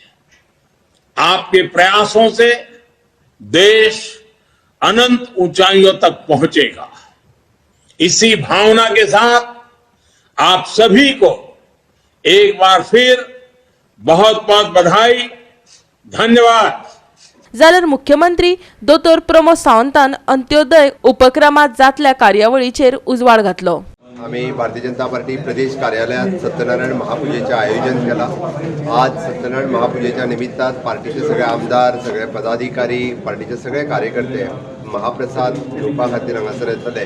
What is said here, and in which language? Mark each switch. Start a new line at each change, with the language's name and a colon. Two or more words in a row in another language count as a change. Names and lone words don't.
Hindi: आपके प्रयासों से देश अनंत ऊंचाइयों तक पहुंचेगा। इसी भावना के साथ आप सभी को एक बार फिर बहुत बहुत बधाई, धन्यवाद।
Konkani: जाल्यार मुख्यमंत्री दोतोर प्रमोद सावंतान अंत्योदय उपक्रमात जातल्या कार्यावळीचेर उजवाड घातलो।
Marathi: आम्ही भारतीय जनता पार्टी प्रदेश कार्यालयात सत्यनारायण महापूजेचे आयोजन केला।
Konkani: आज सत्यनारायण महापूजेच्या निमित्तात पार्टीचे सगळे आमदार, सगळे पदाधिकारी, पार्टीचे सगळे कार्यकर्ते महाप्रसाद घेवपा खातीर हांगासर येतले।